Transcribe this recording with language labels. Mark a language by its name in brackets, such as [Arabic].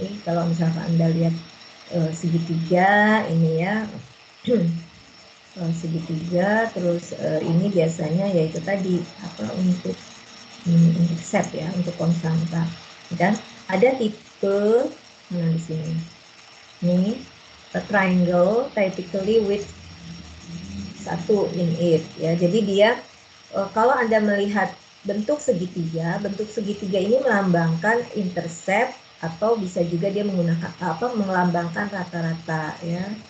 [Indonesian] Nih kalau misalkan Anda lihat segitiga ini ya, segitiga, terus ini biasanya yaitu tadi apa untuk set ya, untuk konstanta. Dan ada tipe di sini. [English] Ini a triangle typically with 1 in it ya. [Indonesian] Jadi dia kalau Anda melihat bentuk segitiga ini melambangkan intercept atau bisa juga dia menggunakan apa, melambangkan rata-rata ya.